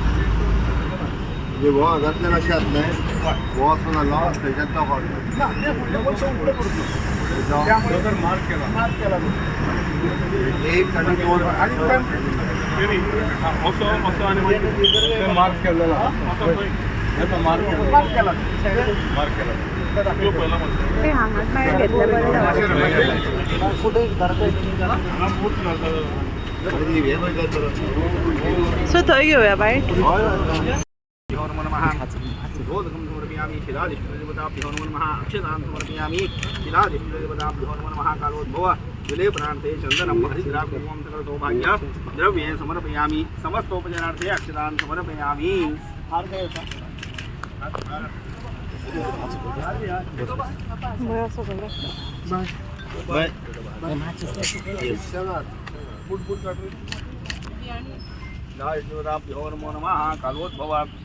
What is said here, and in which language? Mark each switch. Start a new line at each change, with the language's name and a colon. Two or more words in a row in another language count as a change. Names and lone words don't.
Konkani: हो हांगातल्यान अशें जातलें हो वचून आलो थंयच्यान तो ना ते फुडले पयशे उकळे पडटलो त्यामुळे मार्क केला एक आनी 2 आनी असो आनी मार्क केल्लो मार्क केला सो थंय घेवया बाय
Sanskrit: रोधकं समर्पयामि शिलादिष्टदेवताभ्यो नमः अक्षतां समर्पयामि शिलादिष्टदेवताभ्यो नमः कालोद्भव जले प्रार्थे चन्दनं हरिद्राकुमं सकल सौभाग्य द्रव्ये समर्पयामि समस्तोपचारार्थे अक्षतां समर्पयामि शिलादिष्टदेवताभ्यो नमः कालोद्भव